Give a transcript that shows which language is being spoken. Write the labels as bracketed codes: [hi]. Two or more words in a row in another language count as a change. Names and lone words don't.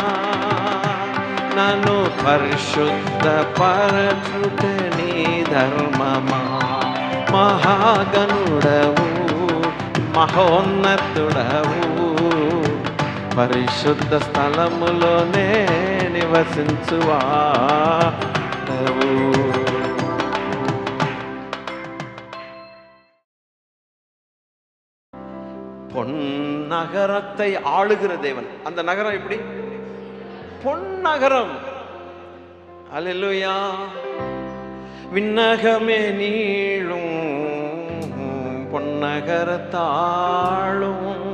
[te] నన్ను పరిశుద్ధ పరచుట నీ ధర్మమా. మహాగణుడవు మహోన్నతుడవు పరిశుద్ధ స్థలములోనే నివసించువాడవు. [ta] பொன்னகரத்தை ஆளுகிற தேவன். அந்த நகரம் எப்படி? பொன்னகரம். அல்லேலூயா. விண்ணகமே நீளும் பொன்னகரத்தாளும்.